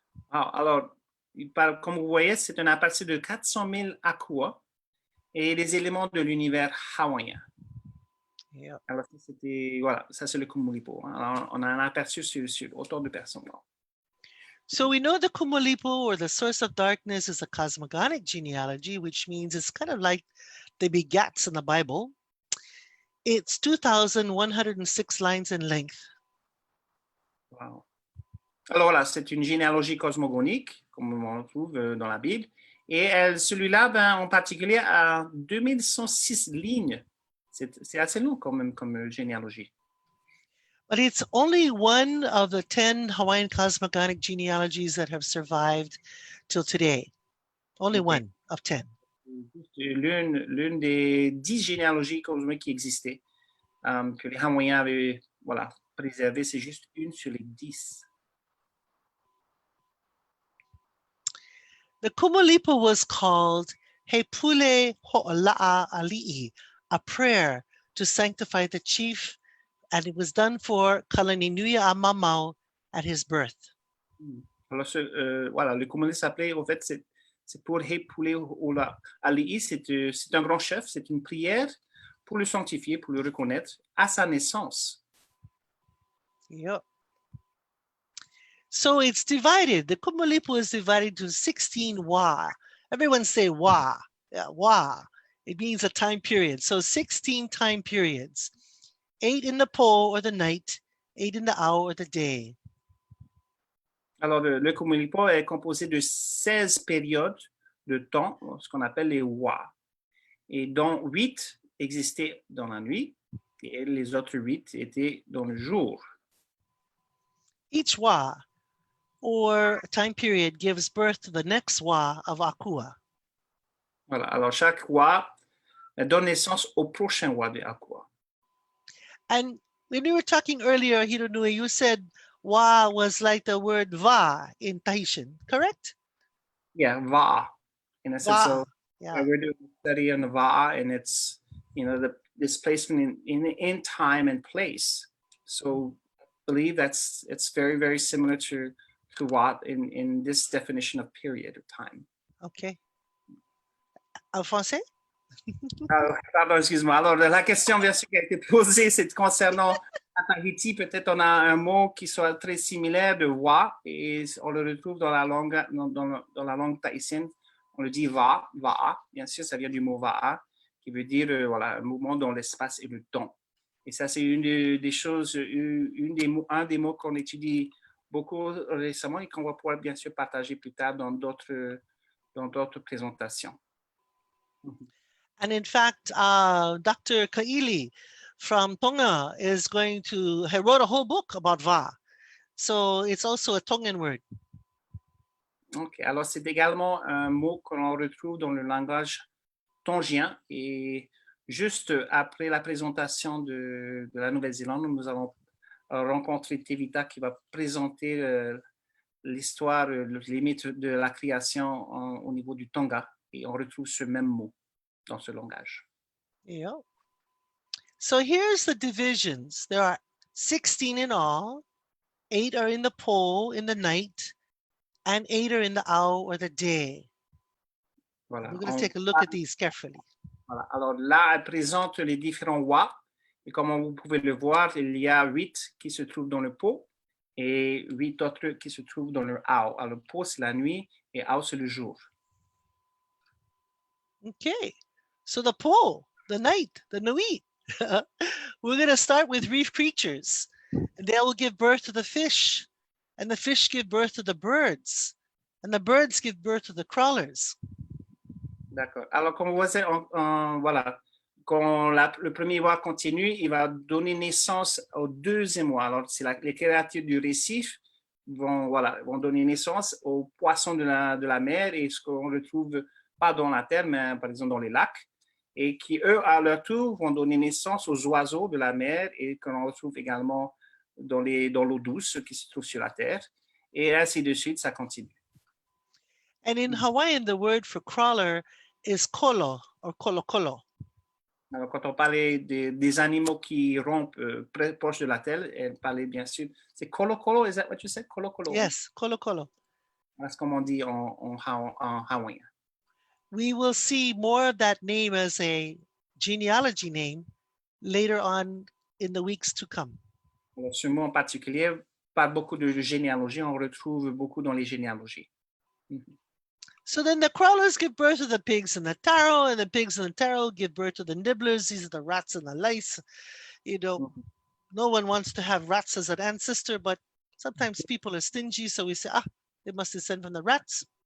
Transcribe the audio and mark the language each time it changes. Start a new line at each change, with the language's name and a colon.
French: Alors, comme vous voyez, c'est un aperçu de 400 000 akua et les éléments de l'univers hawaïen.
English: Yeah.
French: Alors, voilà, ça c'est le Kumulipo. Alors, on a un aperçu sur autant de personnes.
English: So we know the Kumulipo, or the source of darkness, is a cosmogonic genealogy, which means it's kind of like the begats in the Bible. It's 2,106 lines in length. Wow.
French: Alors voilà, c'est une généalogie cosmogonique, comme on le trouve dans la Bible. Et celui-là, en particulier, a 2106 lignes. C'est assez long quand même comme généalogie.
English: But it's only one of the 10 Hawaiian cosmogonic genealogies that have survived till today. Only one of 10.
French: L'une des 10 généalogies cosmiques qui existaient, que les Hawaïens avaient préservées, c'est juste une sur les 10.
English: The Kumulipo was called He Pule Ho'ola'a Ali'i, a prayer to sanctify the chief, and it was done for Kalaninuiākea at his birth.
French: Alors, le Kumulipo s'appelait, en fait, c'est pour He Pule Ho'ola'a Ali'i, c'est un grand chef, c'est une prière pour le sanctifier, pour le reconnaître à sa naissance.
English: Yep. So it's divided. The Kumulipo is divided to 16 wa. Everyone say wa. Yeah, wa. It means a time period. So 16 time periods. 8 in the po, or the night, 8 in the ao, or the day.
French: Alors, le Kumulipo est composé de 16 périodes de temps, ce qu'on appelle les wa, et dont 8 existaient dans la nuit, et les autres 8 étaient dans le jour.
English: Each wa, or time period, gives birth to the next wa of akua.
French: Voilà, alors chaque wa donne naissance au prochain wa de akua.
English: And when we were talking earlier, Hironui, you said wa was like the word va in Tahitian, correct? Yeah, va. In a sense, so yeah. we're doing a study on the va, and it's, the displacement in time and place. So I believe it's very, very similar to what in this definition of period of time.
French: Okay. En français? Pardon, excuse-moi. Alors, la question, bien sûr, qui a été posée, c'est concernant à Tahiti. Peut-être on a un mot qui soit très similaire de wa, et on le retrouve dans la langue tahitienne. On le dit va, va'a. Bien sûr, ça vient du mot va'a, qui veut dire un mouvement dans l'espace et le temps. Et ça, c'est une des choses, un des mots qu'on étudie beaucoup récemment et qu'on va pouvoir bien sûr partager plus tard dans d'autres présentations.
English: And in fact, Dr. Kaili from Tonga he wrote a whole book about va. So it's also a Tongan word.
French: Ok, alors c'est également un mot qu'on retrouve dans le langage tongien. Et juste après la présentation de la Nouvelle-Zélande, nous allons rencontrer Tevita qui va présenter l'histoire, les mythes de la création au niveau du Tonga. Et on retrouve ce même mot dans ce langage.
English: Yeah. So here's the divisions. There are 16 in all. 8 are in the po, in the night, and 8 are in the ao, or the day.
French: Voilà.
English: We're going to take a look at these carefully.
French: Voilà. Alors là, elle présente les différents wa. Et comme vous pouvez le voir, il y a 8 qui se trouvent dans le po et 8 autres qui se trouvent dans le ao. Alors, le po, c'est la nuit et ao, c'est le jour.
English: Okay. So the po, the night, the nui. We're going to start with reef creatures. And they will give birth to the fish. And the fish give birth to the birds. And the birds give birth to the crawlers.
French: D'accord. Alors, comme vous voyez, voilà, quand le premier wa continue, il va donner naissance au deuxième wa. Alors, c'est les créatures du récif vont donner naissance aux poissons de la mer et ce qu'on retrouve pas dans la terre, mais par exemple dans les lacs. et qui, eux, à leur tour, vont donner naissance aux oiseaux de la mer et que l'on retrouve également dans l'eau douce qui se trouve sur la terre. Et ainsi de suite, ça continue.
English: And in Hawaiian, the word for crawler is kolo or kolokolo.
French: Alors, quand on parlait des animaux qui rompent proche de la terre, elle parlait bien sûr, c'est kolokolo,
English: is that what you said?
Hawaiian: Kolokolo?
English: Yes, kolokolo.
French: C'est comme on dit en hawaïen.
English: We will see more of that name as a genealogy name later on in the weeks to come.
French: Alors, ce mot en particulier parle beaucoup de généalogie, on retrouve beaucoup dans les généalogies.
English: So then the crawlers give birth to the pigs and the taro, and the pigs and the taro give birth to the nibblers. These are the rats and the lice. You know, no one wants to have rats as an ancestor, but sometimes people are stingy, so we say, they must descend from the rats.